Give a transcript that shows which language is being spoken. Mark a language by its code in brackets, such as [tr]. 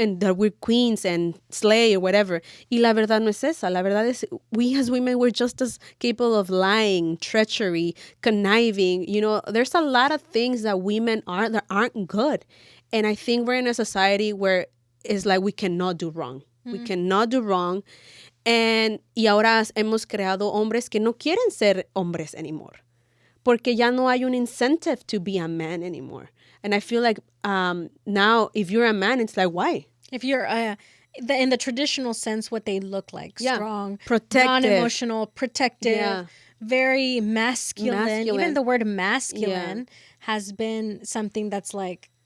[en] And that we're queens and slay or whatever. [es] Y la verdad no es esa. La verdad es [en] we as women, we're just as capable of lying, treachery, conniving. There's a lot of things that women are that aren't good. And I think we're in a society where it's like we cannot do wrong. Mm-hmm. We cannot do wrong. [es] Y ahora hemos creado hombres que no quieren ser hombres anymore. Porque ya no hay un [en] incentive to be a man anymore. And I feel like now if you're a man, it's like, why? If you're in the traditional sense, what they look like, strong, protective, non-emotional, protective, very masculine. Even the word masculine has been something that's like,